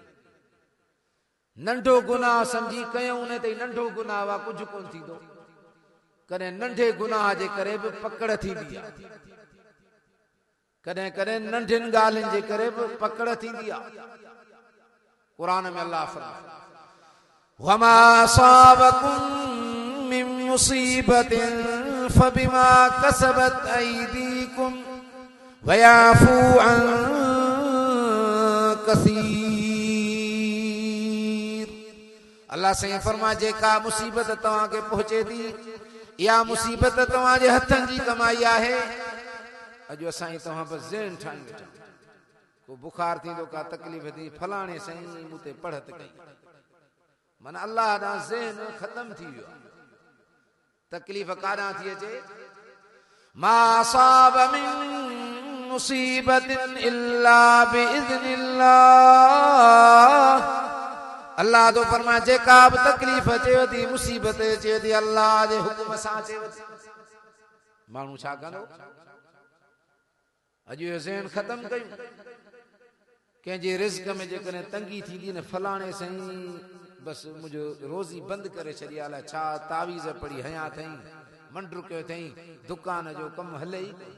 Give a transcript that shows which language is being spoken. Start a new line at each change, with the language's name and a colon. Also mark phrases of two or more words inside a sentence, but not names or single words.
Sindhi: नंढो गुनाह समझी कयूं न त नंढो गुनाह वा कुझु कोन थींदो। कॾहिं नंढे गुनाह जे करे बि पकड़ थींदी आहे, कॾहिं कॾहिं नंढियुनि ॻाल्हियुनि जे करे बि पकड़ थींदी आहे। क़ुरान में अल्लाह फरमाए,
Arabic: وما أصابكم من مصيبة فبما كسبت أيديكم ويعفو عن كثير.
Sindhi: अल्लाह साईं फरमाए, जेका मुसीबत तव्हां खे पहुचे थी, इहा मुसीबत तव्हां जे हथनि जी कमाई आहे। अॼु असां तव्हां बसि ज़हन ठाही वेठा, को बुखार थींदो, का तकलीफ़ थी, फलाणे साईं मूं ते पढ़त कई, मन अल्लाह ॾांहुं ज़हन ख़तम थी वियो आहे। तकलीफ़ काॾां थी अचे,
Arabic: ما أصاب من مصيبة إلا بإذن الله.
Sindhi: अल्लाह तो फरमाए, जेका बि तकलीफ़ अचेव थी, मुसीबत अचेव थी, अल्लाह जे हुकुम सां अचेव थी। माण्हू छा कंदो? अॼु इहो ज़हन ख़तम कयूं। कंहिंजे रिज़्क़ में जेकॾहिं तंगी थींदी न, फलाणे साईं बसि मुंहिंजो रोज़ी बंदि करे छॾी, अलाए छा तावीज़ पढ़ी हयां अथई, मंडरू कयो अथई, दुकान जो कमु हले ई।